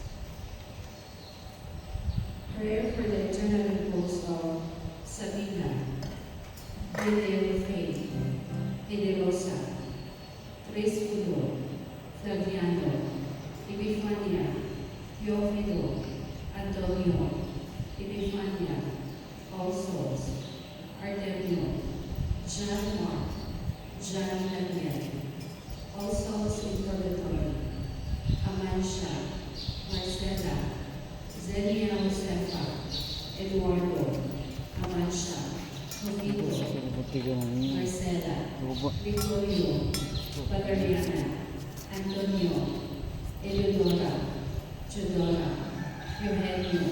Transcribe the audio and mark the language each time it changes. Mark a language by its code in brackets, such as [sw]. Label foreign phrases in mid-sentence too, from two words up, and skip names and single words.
[en] Prayer for the eternal repose of Sabina, Ede Faith, Ede Rosa, Tres Pulo, Flaviano, Epifania, Teofido, Antonio, Epifania, All Souls, Artemio, John Mark, John Daniel, All Souls in Purgatory, Amansha, Marcela, Zenia Josefa, Eduardo, Amansha, Jovito, Marcela, Victorio, Valeriana, Antonio, Eleodora, Jodora, Eugenio,